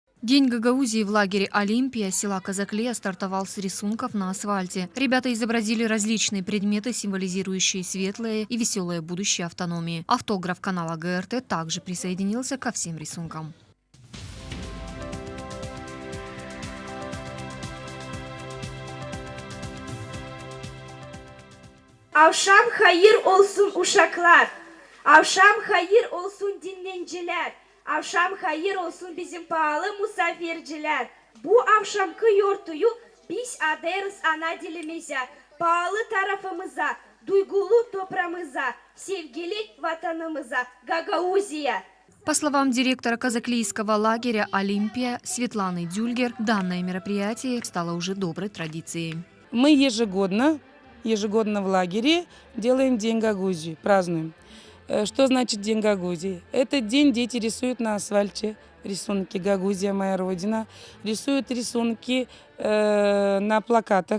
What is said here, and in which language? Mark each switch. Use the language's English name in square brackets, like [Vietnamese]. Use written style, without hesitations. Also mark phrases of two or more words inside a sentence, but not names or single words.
[Russian] День Гагаузии в лагере «Олимпия» села Казаклея стартовал с рисунков на асфальте. Ребята изобразили различные предметы, символизирующие светлое и веселое будущее автономии. Автограф канала ГРТ также присоединился ко всем рисункам. [Gagauz] Avşam hayır olsun uşaklar. Avşam hayır olsun dinlenciler. Avşam hayır olsun bizim pahalı musafirciler. Bu akşamki yortuyu biz aderiz ana dilimize, pahalı tarafımıza, duygulu toprağımıza, sevgili vatanımıza, Гагаузия. [Russian] По словам директора казаклийского лагеря «Олимпия» Светланы Дюльгер, данное мероприятие стало уже доброй традицией. Мы ежегодно в лагере делаем День Гагаузии, празднуем. Что значит День Гагаузии? Этот день дети рисуют на асфальте рисунки «Гагаузия, моя родина», рисуют рисунки на плакатах.